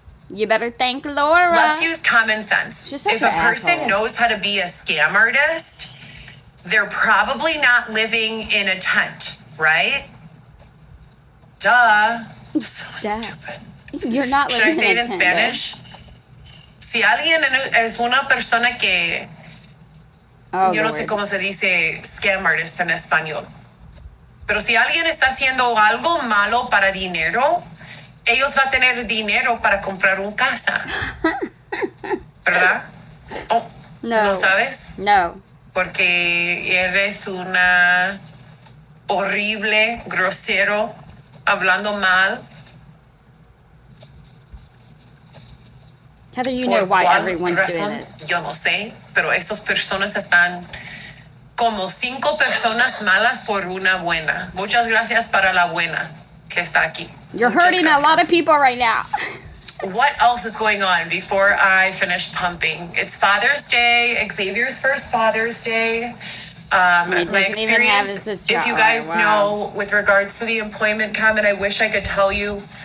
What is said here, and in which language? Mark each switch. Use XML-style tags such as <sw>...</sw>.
<en>You better thank Laura. Let's use common sense. If a person knows how to be a scam artist, they're probably not living in a tent, right? Duh. So stupid. You're not living in a tent. Should I say it in Spanish?</en> <es>Si alguien es una persona que... yo no sé cómo se dice</es> <en>scam artist</en> <es>en español. Pero si alguien está haciendo algo malo para dinero, ellos van a tener dinero para comprar una casa. ¿Verdad?</es> <en>Oh,</en> <es>¿no sabes? No. Porque eres una horrible, grosero, hablando mal.</es> <en>Heather, you know why everyone's doing this.</en> <es>Yo no sé, pero estas personas están como 5 personas malas por una buena. Muchas gracias para la buena que está aquí.</es> <en>You're hurting a lot of people right now. What else is going on before I finish pumping? It's Father's Day, Xavier's first Father's Day. My experience, if you guys know, with regards to the employment comment, I wish I could tell you.</en>